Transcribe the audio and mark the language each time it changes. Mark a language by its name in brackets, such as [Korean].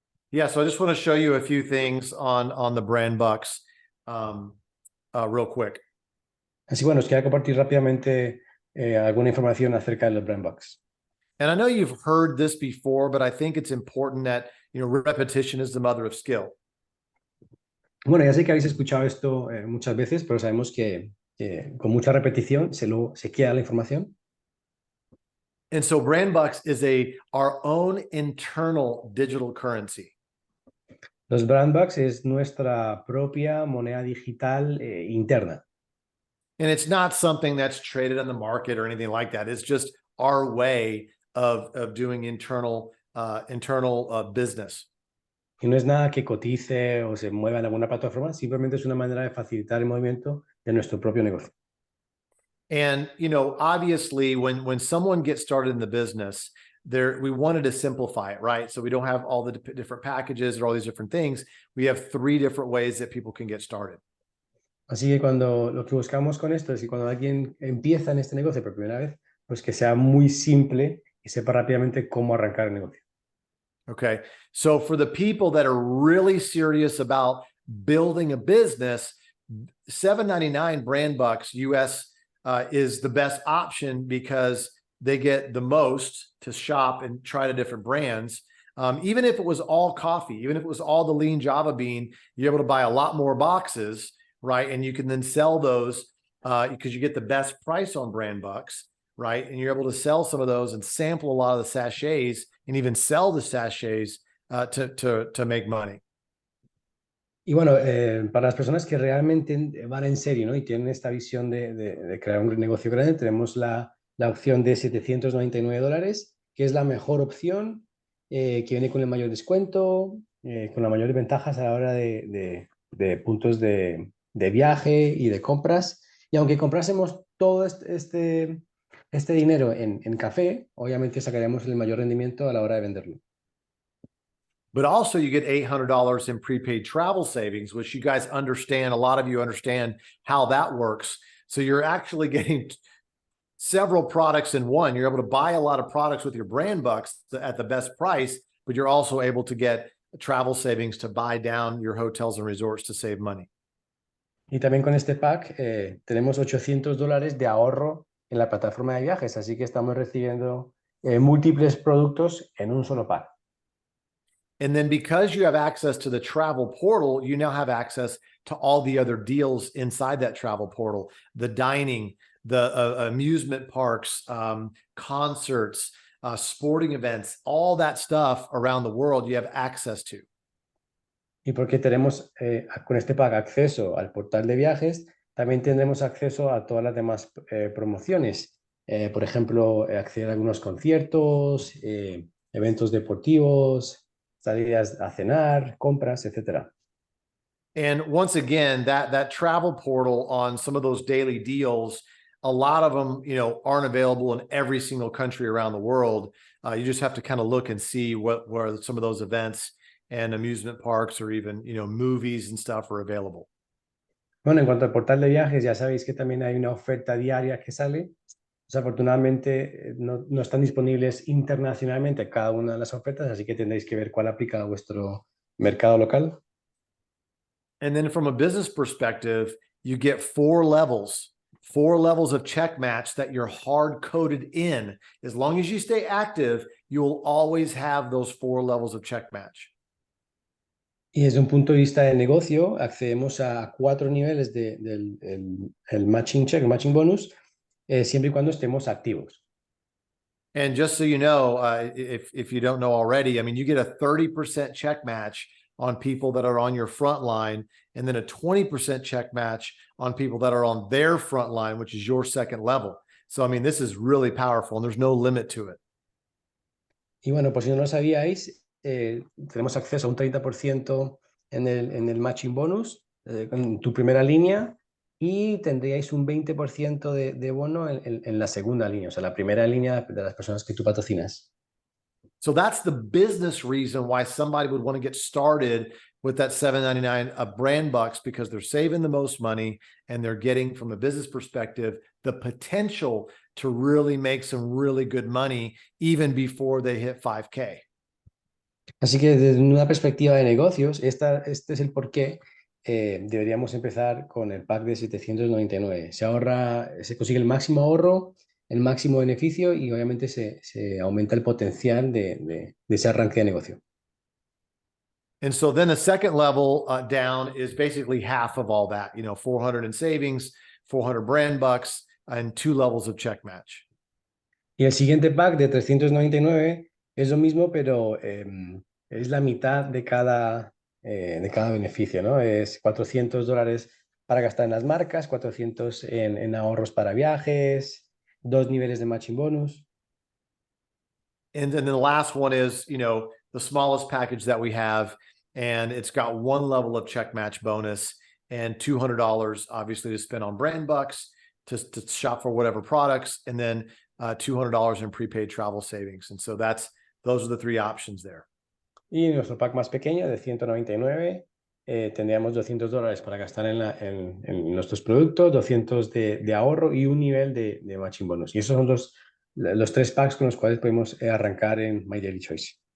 [English] Yeah, so I just want to show you a few things on the brand bucks real quick. [Spanish] Así bueno, os quería compartir rápidamente alguna información acerca de los brand bucks. [English] And I know you've heard this before, but I think it's important that, repetition is the mother of skill. [Spanish] Bueno, ya sé que habéis escuchado esto muchas veces, pero sabemos que con mucha repetición se queda la información. [English] And so brand bucks is our own internal digital currency. [Spanish] Los brand bucks es nuestra propia moneda digital interna. [English] And it's not something that's traded on the market or anything like that. It's just our way of doing internal business. [Spanish] Y no es nada que cotice o se mueva en alguna plataforma, simplemente es una manera de facilitar el movimiento de nuestro propio negocio. [English] And, obviously when someone gets started in the business, we wanted to simplify it, right? So we don't have all the different packages or all these different things. We have 3 different ways that people can get started. [Spanish] Así que lo que buscamos con esto es que cuando alguien empieza en este negocio por primera vez, pues que sea muy simple y sepa rápidamente cómo arrancar el negocio. [English] Okay. So for the people that are really serious about building a business, $7.99 brand bucks US is the best option because they get the most to shop and try the different brands. Even if it was all coffee, even if it was all the lean Java bean, you're able to buy a lot more boxes, right? And you can then sell those because you get the best price on brand bucks, right? And you're able to sell some of those and sample a lot of the sachets and even sell the sachets to make money. [Spanish] Y bueno, para las personas que realmente van en serio, ¿no? Y tienen esta visión de crear un negocio grande, tenemos la opción de $799, que es la mejor opción, que viene con el mayor descuento, con las mayores ventajas a la hora de puntos de viaje y de compras. Y aunque comprásemos todo este dinero en café, obviamente sacaríamos el mayor rendimiento a la hora de venderlo. [English] But also you get $800 in prepaid travel savings, which you guys understand. A lot of you understand how that works. So you're actually getting several products in one. You're able to buy a lot of products with your brand bucks at the best price, but you're also able to get travel savings to buy down your hotels and resorts to save money. [Spanish] Y también con este pack tenemos $800 de ahorro en la plataforma de viajes, así que estamos recibiendo múltiples productos en un solo pack. [English] And then because you have access to the travel portal, you now have access to all the other deals inside that travel portal, the dining, the amusement parks, concerts, sporting events, all that stuff around the world you have access to. [Spanish] Y porque tenemos con este pack acceso al portal de viajes, también tendremos acceso a todas las demás promociones. Por ejemplo, acceder a algunos conciertos, eventos deportivos, salidas a cenar, compras, etc. [English] And once again, that travel portal on some of those daily deals, a lot of them, aren't available in every single country around the world. You just have to kind of look and see where some of those events and amusement parks or even, movies and stuff are available. [Spanish] Bueno, en cuanto al portal de viajes, ya sabéis que también hay una oferta diaria que sale. Desafortunadamente no están disponibles internacionalmente cada una de las ofertas, así que tendréis que ver cuál aplica a vuestro mercado local. [English] And then from a business perspective, you get four levels of check match that you're hard coded in. As long as you stay active, you will always have those four levels of check match. [Spanish] Y desde un punto de vista de negocio, accedemos a 4 niveles el matching check, el matching bonus, siempre y cuando estemos activos. [English] And just so you know, if you don't know already, I mean, you get a 30% check match on people that are on your front line, and then a 20% check match on people that are on their front line, which is your second level. So, I mean, this is really powerful, and there's no limit to it. [Spanish] Y bueno, por si no lo sabíais, tenemos acceso a un 30% en el matching bonus, en tu primera línea, y tendríais un 20% de bono en la segunda línea, o sea, la primera línea de las personas que tú patrocinas. [English] So that's the business reason why somebody would want to get started with that $7.99 of brand bucks, because they're saving the most money and they're getting, from a business perspective, the potential to really make some really good money even before they hit 5K. [Spanish] Así que desde una perspectiva de negocios, este es el por qué deberíamos empezar con el pack de 799. Se consigue el máximo ahorro, el máximo beneficio y obviamente se aumenta el potencial de ese arranque de negocio. [English] And so then the second level down is basically half of all that, 400 in savings, 400 brand bucks, and 2 levels of check match. [Spanish] Y el siguiente pack de 399 es lo mismo, pero es la mitad de cada beneficio, ¿no? Es $400 para gastar en las marcas, 400 en ahorros para viajes, 2 niveles de matching bonus. [English] And then the last one is, the smallest package that we have, and it's got 1 level of check match bonus and $200 obviously to spend on brand bucks to shop for whatever products, and then $200 in prepaid travel savings. And so those are the 3 options there. [Spanish] Y nuestro pack más pequeño de 199 tendríamos $200 para gastar en nuestros productos, 200 de ahorro y 1 nivel de matching bonus. Y esos son los 3 packs con los cuales podemos arrancar en My Daily Choice.